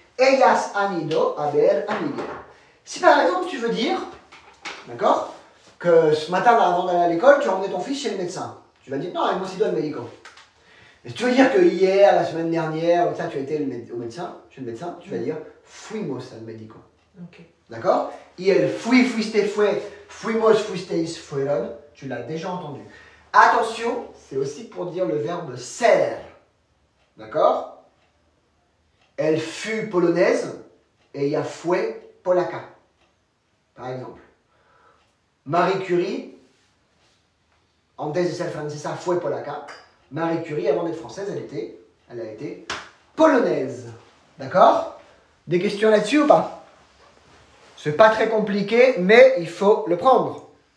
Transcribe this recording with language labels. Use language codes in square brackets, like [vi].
[es] Ellas han ido a ver a Miguel. [fr] Si par exemple tu veux dire, d'accord, que ce matin avant d'aller à l'école, tu as emmené ton fils chez le médecin. Tu vas dire non, [es] hemos ido al médico. [fr] Et si tu veux dire que hier, la semaine dernière, ça, tu as été au médecin, chez le médecin, tu vas dire [es] fuimos al médico. [fr] Ok. D'accord? [es] Y el fuiste, fue, fuimos, fuisteis, fueron. [fr] Tu l'as déjà entendu. Attention, c'est aussi pour dire le verbe ser. D'accord? Elle fut polonaise et il y a [es] fue polaca. [fr] Par exemple. [es] Marie Curie, antes de ser francesa, fue polaca. [fr] Marie Curie, avant d'être française, elle a été polonaise. D'accord? Des questions là-dessus ou pas? C'est pas très compliqué, mais il faut le prendre.